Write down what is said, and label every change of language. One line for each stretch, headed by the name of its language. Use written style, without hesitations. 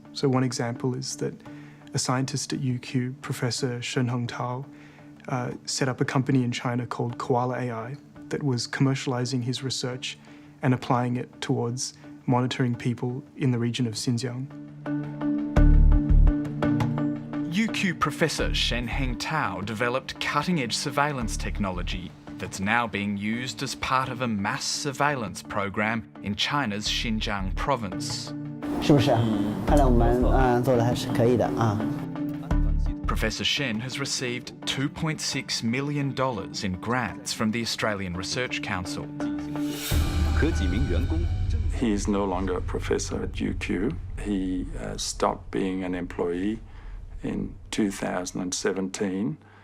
English: So one example is that a scientist at UQ, Professor Shenheng Tao, set up a company in China called Koala AI that was commercializing his research and applying it towards monitoring people in the region of Xinjiang. UQ Professor Shenheng Tao developed cutting-edge surveillance technology that's now being used as part of a mass surveillance program in China's Xinjiang province.
Chinese: 是不是？看来我们做的还是可以的啊。
English: Professor Shen has received $2.6 million in grants from the Australian Research Council. He is no longer a professor at UQ. He stopped being an employee in 2017.